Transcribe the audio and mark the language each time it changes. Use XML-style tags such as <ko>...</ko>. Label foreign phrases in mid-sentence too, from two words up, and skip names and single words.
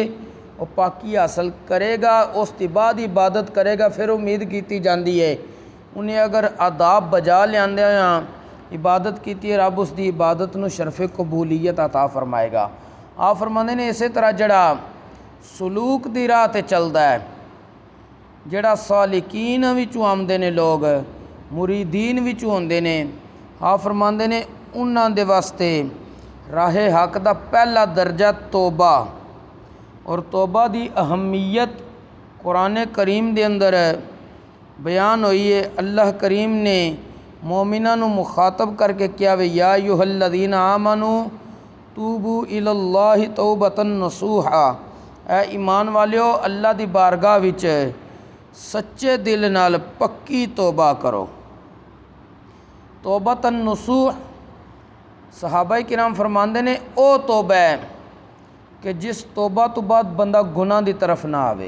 <pa>اور پاکی حاصل کرے گا اس دی بعد عبادت کرے گا، فیر امید کی جاندی ہے اونہاں اگر آداب بجا لیاندیاں عبادت کی رب اس دی عبادت نوں شرفِ قبولیت عطا فرمائے گا. آپ فرماندے نے اس طرح جیہڑا سلوک دی راہ تے چلدا ہے, جیہڑا سالکین وچوں آؤندے نے لوک، مریدین وچوں ہوندے نے، آپ فرماندے نے اوہناں دے واسطے راہِ حق دا پہلا درجہ توبہ. اور توبہ دی اہمیت قرآن کریم دے اندر بیان ہوئی ہے. اللہ کریم نے مومناں نوں مخاطب کر کے کیہا اے,</pa> <ar>يا أيها الذين آمنوا توبوا إلى الله توبة نصوحا,</ar> <pa>اے ایمان والیو اللہ دی بارگاہ وچ سچے دل نال پکی توبہ کرو.</pa> <ar>توبة نصوح</ar> <pa>صحابہ کرام فرماندے نے او توبہ ہے کہ جس توبہ توں بعد بندہ گناہ دی طرف نہ آوے.</pa>